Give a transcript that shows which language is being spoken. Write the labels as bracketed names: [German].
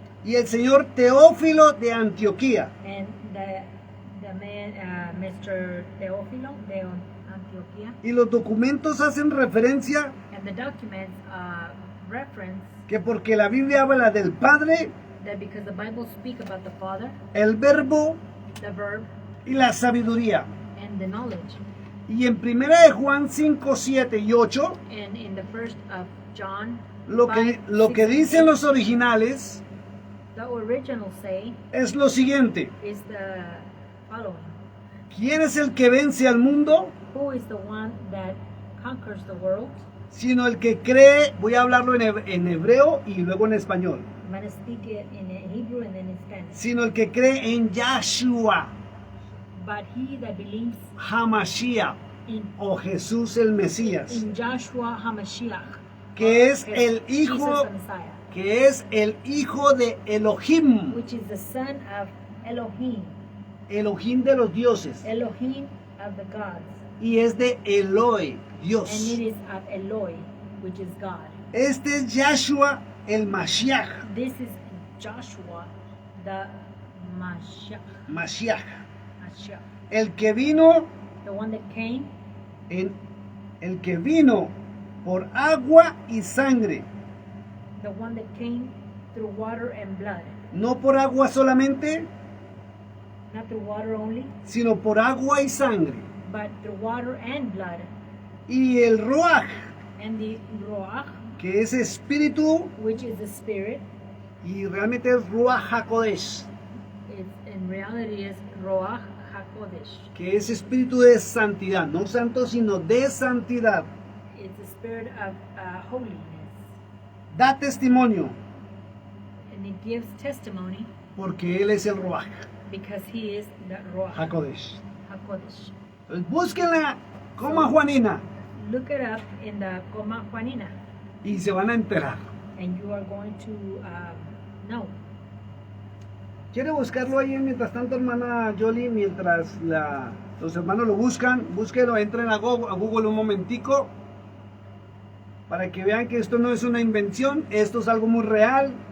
[Spanish] Y el señor Teófilo de Antioquía [English] And the man, Mr. [Spanish] Teófilo de Antioquía. y los documentos hacen referencia [English] And the documents reference [Spanish] que porque la Biblia habla del Padre, [English] that because the Bible speaks about the Father, [Spanish] el Verbo [English] the verb, [Spanish] y la sabiduría. [English] and the knowledge. [Spanish] Y en 1 de Juan 5, 7 y 8, [English] And in the first of John, [Spanish] lo [English] 5, [Spanish] que [English] 6, [Spanish] dicen [English] 8, [Spanish] los originales [English] the original say [Spanish] es lo siguiente. [English] is the following. [Spanish] ¿Quién es el que vence al mundo? [English] Who is the one that conquers the world? [Spanish] Sino el que cree, voy a hablarlo en hebreo y luego en español, [English] I'm going to speak it in Hebrew and then in Spanish. [Spanish] sino el que cree en Yahshua, [English] But he that believes [Spanish] Hamashiach, [English] in, [Spanish] o Jesús el Mesías, [English] in Joshua HaMashiach, [Spanish] que es [English] is [Spanish] el hijo, [English] Jesus the Messiah, [Spanish] que es el hijo de Elohim, [English] which is the son of Elohim, [Spanish] Elohim de los dioses, [English] Elohim of the gods, [Spanish] y es de Eloi, [English] and [Spanish] Dios. [English] it is of Eloi, which is God. [Spanish] Este es Yahshua el Mashiach, [English] This is Joshua the Mashiach, [Spanish] Mashiach, [English] Mashiach, [Spanish] el que vino [English] the one that came, [Spanish] el que vino por agua y sangre, [English] the one that came through water and blood, [Spanish] no por agua solamente, [English] not through water only, [Spanish] sino por agua y sangre. [English] but through water and blood, [Spanish] Y el Ruach, [English] and the Ruach, [Spanish] que es espíritu, [English] which is the spirit, [Spanish] y realmente es Ruach HaKodesh, [English] in reality is Ruach HaKodesh. [Spanish] que es espíritu de santidad, no santo, sino de santidad. [English] It's the spirit of holiness, [Spanish] Da testimonio, [English] and it gives testimony [Spanish] porque Él es el Ruach [English] because he is the Ruach [Spanish] HaKodesh. [English] HaKodesh. [Spanish] Entonces, búsquenla como a Juanina [English] Look it up in the Coma Juanina, [Spanish] y se van a enterar. [English] and you are going to know. [Spanish] ¿Quiere buscarlo ahí mientras tanto, hermana Jolie? Mientras los hermanos lo buscan, búsquelo, entren a Google un momentico para que vean que esto no es una invención, esto es algo muy real.